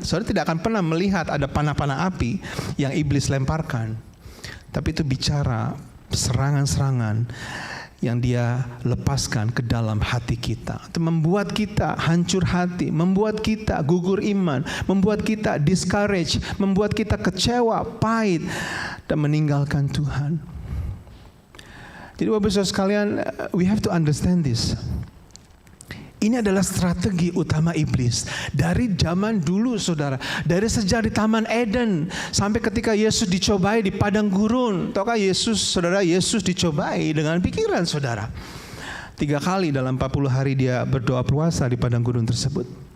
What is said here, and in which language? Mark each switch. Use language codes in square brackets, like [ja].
[id] Saudara tidak akan pernah melihat ada panah-panah api yang iblis lemparkan. Tapi itu bicara serangan-serangan yang dia lepaskan ke dalam hati kita. Itu membuat kita hancur hati, membuat kita gugur iman, membuat kita discourage, membuat kita kecewa, pahit, dan meninggalkan Tuhan. Jadi Bapak Saudara sekalian, [en] we have to understand this. [id] Ini adalah strategi utama iblis dari zaman dulu, saudara. Dari sejak di Taman Eden sampai ketika Yesus dicobai di padang gurun. Tahukah Yesus, saudara, Yesus dicobai dengan pikiran saudara. 3 kali dalam 40 hari dia berdoa puasa di padang gurun tersebut.